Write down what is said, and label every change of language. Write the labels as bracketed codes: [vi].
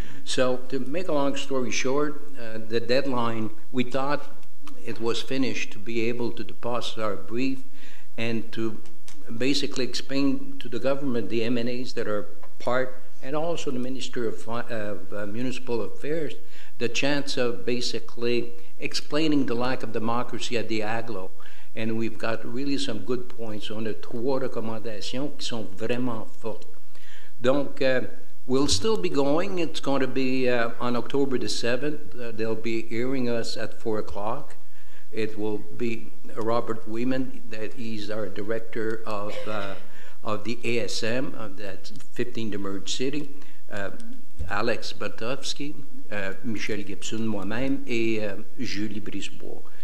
[en] So to make a long story short, the deadline, we thought it was finished to be able to deposit our brief and to basically explain to the government the M&As that are part, and also the Minister of Municipal Affairs, the chance of basically explaining the lack of democracy at the Aglo. And we've got really some good points. [fr] On a 3 recommandations qui sont vraiment fortes. [en] Donc, we'll still be going. It's going to be on October the 7th. They'll be hearing us at 4 o'clock. It will be Robert Weeman, that he's our director of the ASM, of that 15 de Merge City, Alex Batovsky, Michel Gibson, [fr] moi-même, et [en] Julie Brisebois.